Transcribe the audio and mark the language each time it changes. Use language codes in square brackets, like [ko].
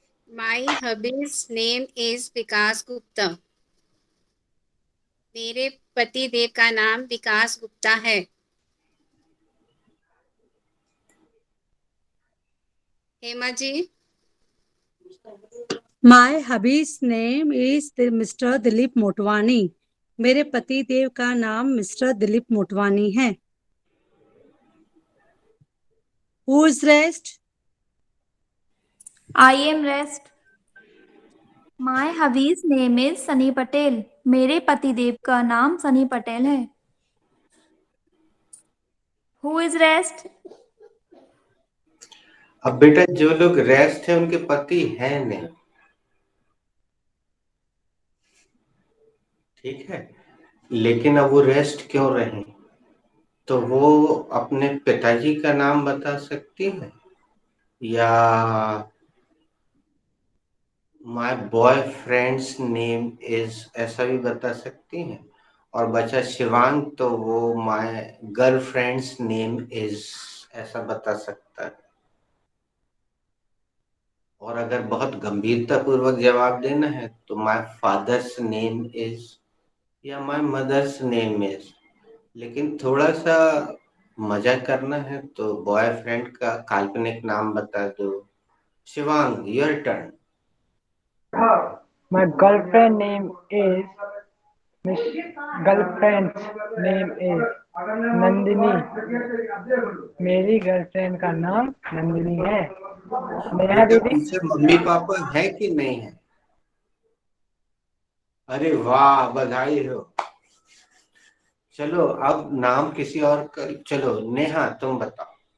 [en] My hubby's name is Vikas Gupta. [hi] मेरे पति देव का नाम विकास गुप्ता है. Hema ji. [en] My hubby's name is Mr. Dilip Motwani. [hi] मेरे पति देव का नाम मिस्टर दिलीप मोटवानी है. [en] Who is rest? I am rest. My hubby's name is Sunny Patel. [hi] मेरे पतिदेव का नाम सनी पटेल है. [en] Who is rest? [hi] अब बेटा जो लोग रेस्ट है उनके पति हैं नहीं. ठीक है, लेकिन अब वो रेस्ट क्यों रहे? तो वो अपने पिताजी का नाम बता सकती है या [en] my boyfriend's name is [hi] ऐसा भी बता सकती हैं. और बचा शिवांग तो वो [en] my girlfriend's name is [hi] ऐसा बता सकता है. और अगर बहुत गंभीरता पूर्वक जवाब देना है तो [en] my father's name is [hi] या [en] My mother's name is. [hi] लेकिन थोड़ा सा मजा करना है तो बॉयफ्रेंड का काल्पनिक नाम बता दो. [en] Shivang your turn. My girlfriend name is Miss. Girlfriend's name is Nandini. [hi] मेरी गर्लफ्रेंड का नाम नंदिनी है. नेहा दीदी. पीछे मम्मी पापा है कि नहीं है? अरे वाह, बधाई हो. चलो अब नाम किसी और का. चलो नेहा तुम बताओ.